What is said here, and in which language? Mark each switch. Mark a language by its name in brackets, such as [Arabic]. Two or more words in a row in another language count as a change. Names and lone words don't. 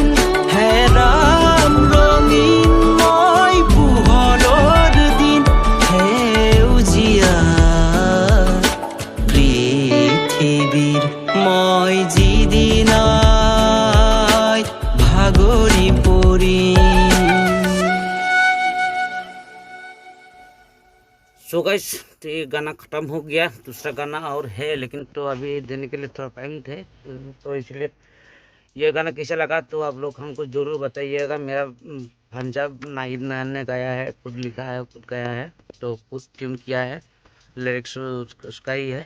[Assamese] হেৰাম ৰঙীন মই পোহৰৰ দিন, সেউজীয়া পৃথিৱীৰ মই যিদিনাই ভাগৰি পৰিম। [English] so guys, [Hindi] तो ये गाना ख़त्म हो गया। दूसरा गाना और है, लेकिन तो अभी देने के लिए थोड़ा टाइम थे, तो इसलिए ये गाना कैसा लगा तो आप लोग हमको ज़रूर बताइएगा। मेरा भांजा नाहिद नान ने गाया है, खुद लिखा है, खुद गाया है, तो खुद ट्यून किया है, लिरिक्स उसका ही है।